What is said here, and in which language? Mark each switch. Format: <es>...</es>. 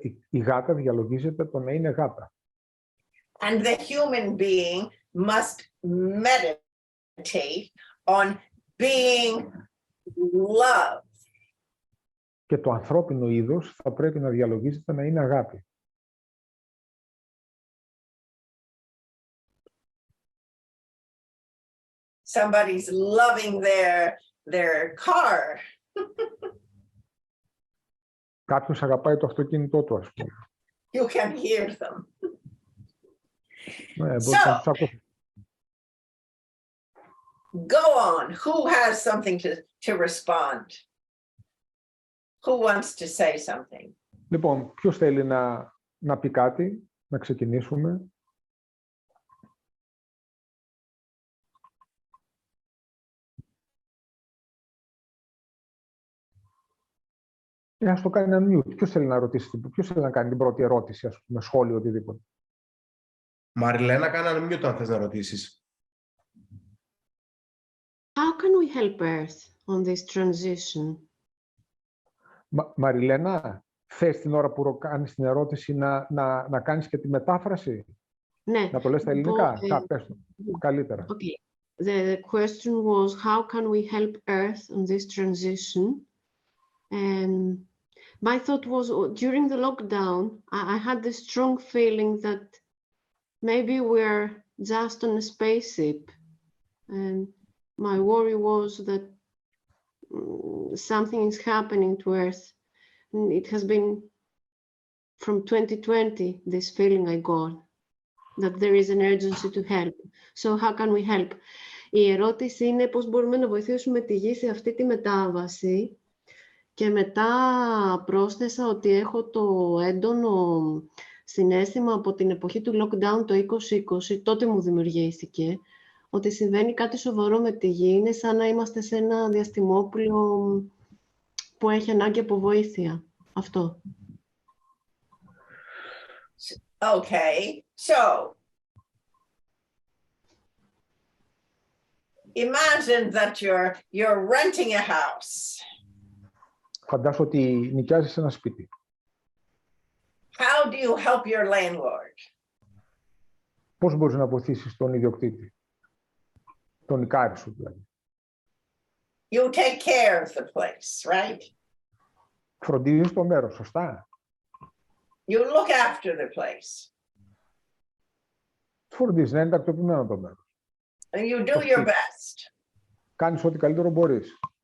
<el>Η γάτα διαλογίζεται το να είναι γάτα.</el> <en>And the human being must meditate on being love.</en> <el>Και το ανθρώπινο είδος θα πρέπει να διαλογίζεται να είναι αγάπη.</el> <en>Somebody's loving their car.</en> <el>Κάποιος αγαπάει το αυτοκίνητό του, ας πούμε.</el> <en>You can hear them.</en> <el>Ναι, μπορείς να τους ακούσεις.</el> <en>Go on. Who has something to respond? Who wants to say something?</en> <el>Λοιπόν, ποιος θέλει να πει κάτι, να ξεκινήσουμε. Ας το κάνει ένα mute. Ποιος θέλει να ρωτήσει, ποιος θέλει να κάνει την πρώτη ερώτηση, ας πούμε, σχόλιο, οτιδήποτε. Μαριλένα, κάνε ένα mute αν θες να ρωτήσεις.</el> <en>How can we help Earth on this transition?</en> <el>Μαριλένα, θες την ώρα που κάνεις την ερώτηση να κάνεις και τη μετάφραση? Ναι. Να το λες στα ελληνικά? Πες το. Καλύτερα.</el> <en>Okay. The question was, how can we help Earth on this transition? And my thought was, during the lockdown, I had this strong feeling that maybe we're just on a spaceship. And my worry was that something is happening to Earth. And it has been from 2020, this feeling I got, that there is an urgency to help. So how can we help?</en> <el>Η ερώτηση είναι πώς μπορούμε να βοηθήσουμε τη Γη σε αυτή τη μετάβαση. Και μετά πρόσθεσα ότι έχω το έντονο συναίσθημα από την εποχή του lockdown το 2020, τότε μου δημιουργήθηκε, ότι συμβαίνει κάτι σοβαρό με τη Γη. Είναι σαν να είμαστε σε ένα διαστημόπλιο που έχει ανάγκη από βοήθεια. Αυτό.</el> <en>Okay, so imagine that you're renting a house.</en> <el>Φαντάσου ότι νοικιάζεις ένα σπίτι.</el> <en>How do you help your landlord?</en> <el>Πώς μπορείς να βοηθήσεις τον ιδιοκτήτη, τον νοικάρι σου δηλαδή?</el> <en>You take care of the place, right?</en> <el>Φροντίζεις το μέρος, σωστά?</el> <en>You look after the place.</en> <el>Φροντίζεις να είναι τακτοποιημένο το μέρος.</el> <en>And you do your best.</en> <el>Κάνεις ό,τι καλύτερο μπορείς.</el>